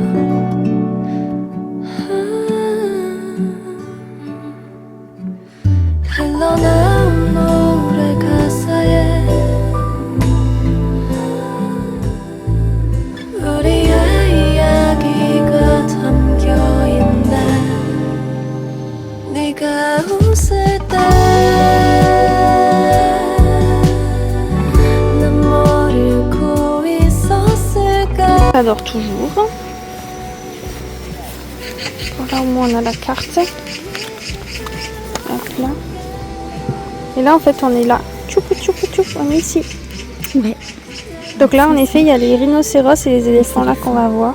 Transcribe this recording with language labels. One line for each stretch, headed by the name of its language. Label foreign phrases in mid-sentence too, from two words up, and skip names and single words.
Korean: 흘러나온 노래 가사에 우리의 이야기가 담겨있네 네가 웃을 때 난 뭘 읽고 있었을까
French: J'adore toujours. Voilà, au moins on a la carte. Hop là. Et là en fait on est là. Tchoup, tchoup, tchoup, on est ici. Ouais. Donc là en effet il y a les rhinocéros et les éléphants là qu'on va voir.